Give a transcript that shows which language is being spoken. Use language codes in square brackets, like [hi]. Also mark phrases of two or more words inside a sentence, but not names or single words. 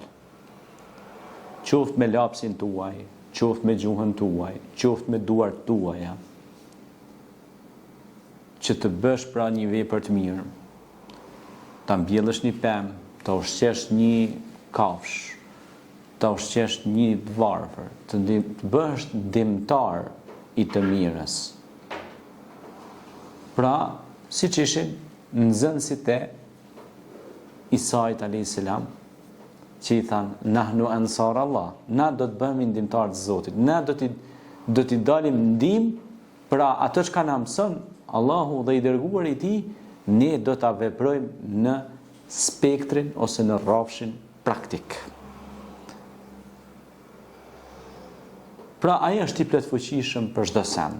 [sq] Qoftë me lapsin tuaj, qoftë me gjuhën tuaj, qoftë me duart tuaja, që të bësh pra një vepër të mirë, ta mbjellësh një pemë, ta ushqesh një kafsh, ta ushqesh një varfër, të bësh ndihmëtar i të mirës. Pra, siç ishin nxënësit e Isait [ar] عليه السلام, [sq] që i thanë, [ar] نحن أنصار الله, [sq] na do të bëhemi ndihmëtar të Zotit, na do t'i dalim ndihmë pra ato që na mëson Allahu dhe i dërguari i tij, ne do ta veprojmë në spektrin ose në rrafshin praktik. Pra ai është i plotfuqishëm për çdo send.